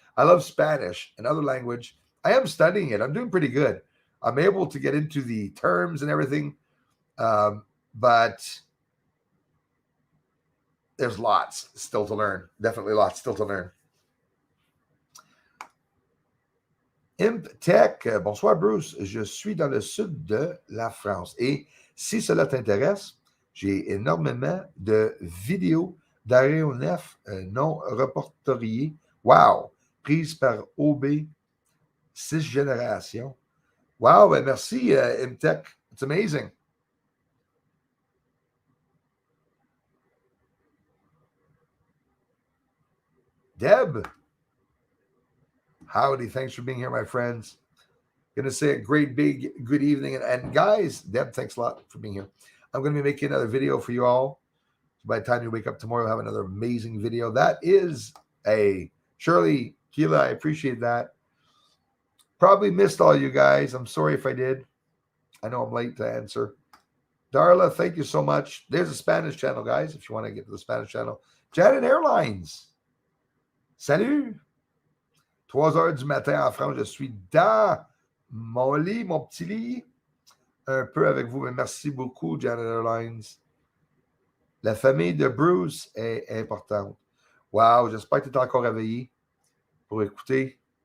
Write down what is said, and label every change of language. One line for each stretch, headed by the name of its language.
English: I love Spanish, another language. I am studying it. I'm doing pretty good. I'm able to get into the terms and everything, but there's lots still to learn. Definitely lots still to learn.
French: Imp Tech, bonsoir Bruce, je suis dans le sud de la France et si cela t'intéresse, j'ai énormément de vidéos d'aéronefs non reportoriées. Wow! Prises par OB 6 générations.
English: Wow!
French: Ben merci
English: Imtech. It's amazing. Deb. Howdy. Thanks for being here, my friends. Going to say a great big good evening. And guys, Deb, thanks a lot for being here. I'm going to be making another video for you all. So by the time you wake up tomorrow, we'll have another amazing video. That is a Shirley, Keela, I appreciate that. Probably missed all you guys. I'm sorry if I did. I know I'm late to answer. Darla, thank you so much. There's a Spanish channel, guys, if you want to get to the Spanish channel.
French: Janet Airlines. Salut. 3 heures du matin en France. Je suis dans mon lit, mon petit lit. Un peu avec vous, mais merci beaucoup, Janet Airlines. La famille de Bruce est importante. Wow, j'espère que tu es encore réveillé pour écouter.